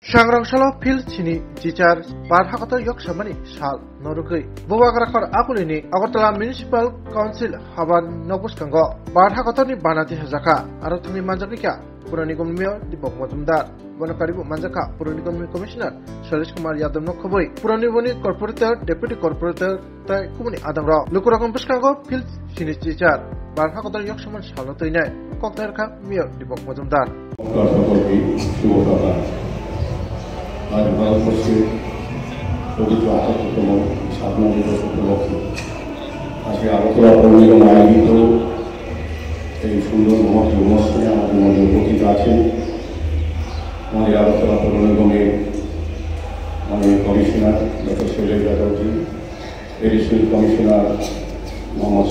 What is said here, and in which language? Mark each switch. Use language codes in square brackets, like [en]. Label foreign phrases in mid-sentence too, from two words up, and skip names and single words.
[trp] Sangrangshalo phil chini jichar barhakata yoksamani sal norugui bubagrakar akulini Agartala Municipal Council haban nobuskango barhakatani banati hajaka aro thumi manjakika Purani Nigam Mayor Deepak Majumdar Bonakaribu Manjaka Purani Nigam Commissioner Shailesh Kumar Yadav Nokhoboi Purani Nigam Corporator [en] Deputy Corporator [trp] tai kumuni adamro lukurakam buskango phil chini jichar barhakata yoksaman sal toinai koktarka Mayor Deepak Majumdar [bn] आज ভারতবর্ষে পবিত্র ৭৮তম স্বাধীনতা দিবস উপলক্ষে আজকে আগরতলা পৌর নিগম আয়োজিত এই সুন্দর মহৎ অনুষ্ঠানে আমাদের মধ্যে উপস্থিত আছেন আমাদের আগরতলা পৌর নিগমের মাননীয় কমিশনার ডক্টর শৈলেশ যাদবজি, [en] additional commissioner [bn] মোহাম্মদ